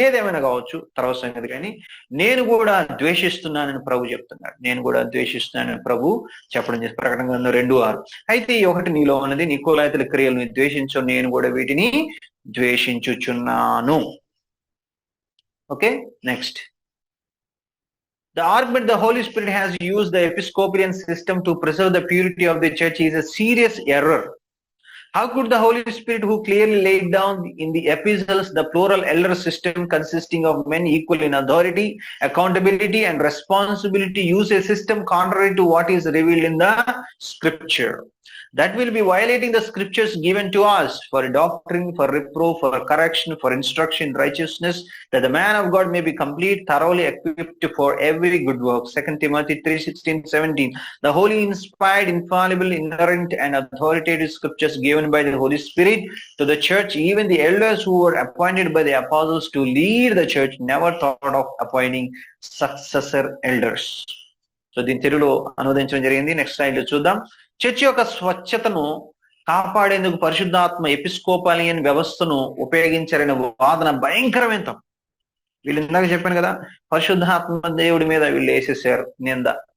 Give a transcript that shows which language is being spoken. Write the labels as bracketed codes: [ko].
[te] ఏదేమైనా కావచ్చు, తర్వాత సంగతి. కానీ నేను కూడా ద్వేషిస్తున్నానని ప్రభు చెప్తున్నాడు. నేను కూడా ద్వేషిస్తున్నానని ప్రభు చెప్పడం చేసి ప్రకటన గ్రంథం 2:6. అయితే ఈ ఒకటి నీలో ఉన్నది, నికోలైతుల క్రియలను ద్వేషించు, నేను కూడా వీటిని ద్వేషించుచున్నాను. Okay, next. [en] The argument the Holy Spirit has used the Episcopalian system to preserve the purity of the church is a serious error. How could the Holy Spirit, who clearly laid down in the epistles the plural elder system consisting of men equal in authority, accountability, and responsibility, use a system contrary to what is revealed in the scripture? That will be violating the scriptures given to us for doctrine, for reproof, for correction, for instruction in righteousness, that the man of God may be complete, thoroughly equipped for every good work. 2 Timothy 3:16-17. The holy, inspired, infallible, inerrant, and authoritative scriptures given by the Holy Spirit to the church, even the elders who were appointed by the apostles to lead the church, never thought of appointing successor elders. [te] So దీని తెలుగులో అనువదించడం జరిగింది. Next slide లో చూద్దాం. Church యొక్క స్వచ్ఛతను కాపాడేందుకు పరిశుద్ధాత్మ Episcopalian వ్యవస్థను ఉపయోగించారనే వాదన భయంకరమైన. వీళ్ళు ఇందాక చెప్పాను కదా, పరిశుద్ధాత్మ దేవుడి మీద వీళ్ళు వేసేసారు నింద.